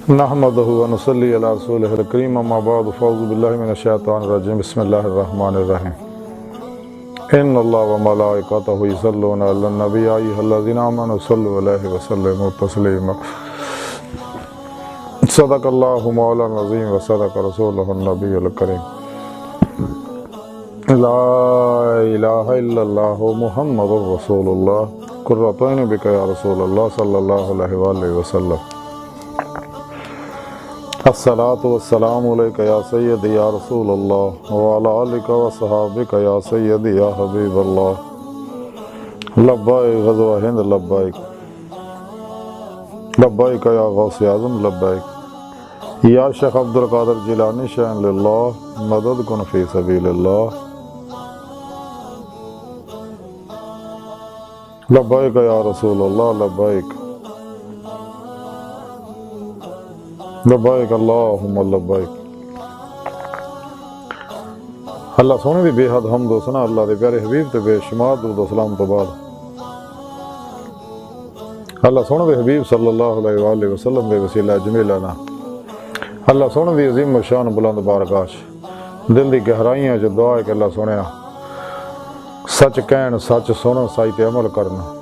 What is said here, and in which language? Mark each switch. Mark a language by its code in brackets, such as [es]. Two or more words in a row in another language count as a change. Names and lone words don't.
[ar] نحمده ونصلي على رسوله الكريم أما بعد فأعوذ بالله من الشيطان الرجيم بسم الله الرحمن الرحيم إن الله وملائكته يصلون على النبي يا أيها الذين آمنوا صلوا عليه وسلموا تسليما صدق الله مولانا العظيم وصدق رسوله النبي الكريم لا إله إلا الله محمد رسول الله قرة عيني بك يا رسول الله صلى الله عليه وسلم الصلاة والسلام عليك يا سيدي يا رسول الله وعلى آلك وصحبك يا سيدي يا حبيب الله لبيك غزوة هند لبيك لبيك يا غوث أعظم لبيك يا شيخ عبد القادر جيلاني شيئا لله مدد كن في سبيل الله لبيك يا رسول الله لبيك لبيك اللهم لبيك. [pa] ਅੱਲਾਹ ਸੋਹਣੇ ਦੀ ਬੇਹੱਦ ਹਮਦ ਵ ਸਨਾ ਅੱਲਾਹ ਦੇ ਪਿਆਰੇ ਹਬੀਬ ਤੇ ਬੇਸ਼ੁਮਾਰ ਦਰੂਦ ਵ ਸਲਾਮ ਤੋਂ ਬਾਦ ਅੱਲਾਹ ਸੋਹਣੇ ਦੇ ਹਬੀਬ [ar] صلى الله عليه وسلم [pa] ਦੇ ਵਸੀਲਾ ਜਮੀਲਾ ਨਾ ਅੱਲਾਹ ਸੋਹਣੇ ਦੀ ਅਜ਼ੀਮ ਸ਼ਾਨ ਬੁਲੰਦ ਬਾਰਗਾਹ ਦਿਲ ਦੀ ਗਹਿਰਾਈਆਂ ਚ ਦੁਆ ਹੈ ਕਿ ਅੱਲਾਹ ਸੋਹਣੇ ਸੱਚ ਕਹਿਣ ਸੱਚ ਸੁਣ ਸੱਚ ਤੇ ਅਮਲ ਕਰਨਾ